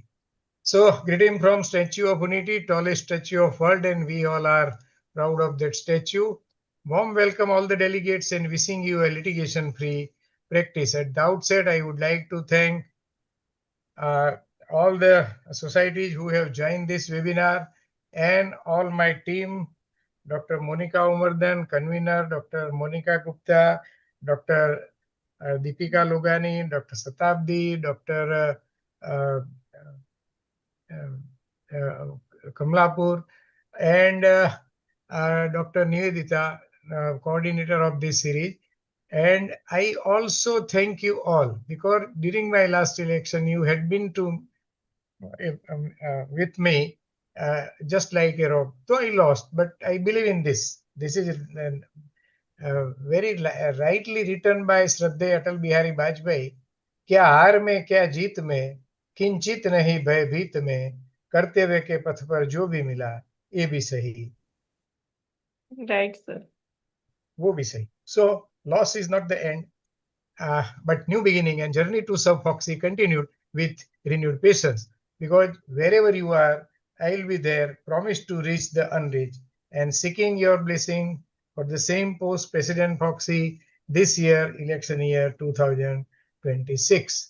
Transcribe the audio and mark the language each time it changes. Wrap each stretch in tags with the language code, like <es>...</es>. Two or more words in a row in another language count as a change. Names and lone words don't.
<en>So greeting from Statue of Unity, tallest statue of world, and we all are proud of that statue. Warm welcome all the delegates and wishing you a litigation-free practice. At the outset, I would like to thank all the societies who have joined this webinar and all my team, Dr. Monica Umardan, convener, Dr. Monica Gupta, Dr. Deepika Logani, Dr. Satabdi, Dr. Kamlapur, and Dr. Nivedita, coordinator of this series. And I also thank you all because during my last election, you had been to with me just like a rock. Though I lost, but I believe in this. This is very rightly written by Shraddha Atal Bihari Vajpayee.</en> <hi>क्या हार में क्या जीत में किंचित नहीं भयभीत में करते हुए के पथ पर जो भी मिला ये भी सही.</hi> <en>Right, sir.</en> <hi>वो भी सही.</hi> <en>So loss is not the end, but new beginning and journey to Sub Foxy continued with renewed patience. Because wherever you are, I will be there, promise to reach the unreached, and seeking your blessing for the same post President Foxy this year, election year 2026.</en>